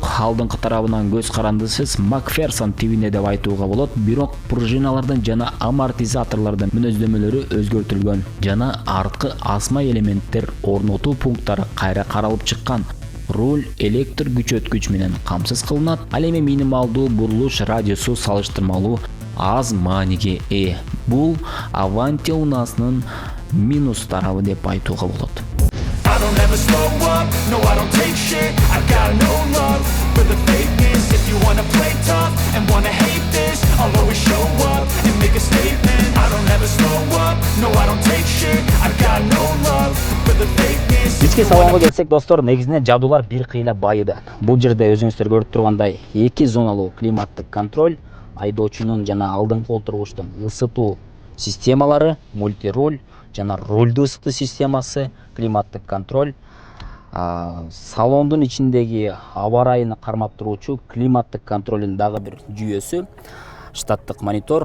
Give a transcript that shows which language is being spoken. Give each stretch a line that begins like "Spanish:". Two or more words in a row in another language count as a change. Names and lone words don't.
Kyrgyz: Алдыңкы тарабынан көз карандысыз Макферсон тибине деп айтууга болот, бирок пружиналардын жана амортизаторлордун мүнөздөмөлөрү өзгөртүлгөн жана арткы асма элементтер орнотуу пункттары кайра каралып чыккан. Руль электр күчөткүч менен камсыз кылынат. Ал эми минималдуу бурулуш радиусу салыштырмалуу аз мааниге ээ. Бул Avanti унаасынын минус тарабы деп айтууга болот.
English: I don't ever slow up, no I don't take shit. I got no love for the fakeness. If you wanna play tough and wanna hate this, I'll always show up and make a statement. I don't ever slow up, no I don't take shit. I got no love for the fakeness.
Kyrgyz: Ички салонго келсек достор, негизинен жабдуулар бир кыйла байыды. Бул жерде өзүңүздөр көрүп тургандай 2 зоналуу климаттык контроль, айдоочунун жана алдыңкы отургучтун ысытуу системалары, мультируль жана рульдуу ысытуу системасы, климаттык контроль, салондун ичиндеги аба ырайыны кармап туруучу климаттык контролдун дагы бир жүйөсү, штаттык монитор.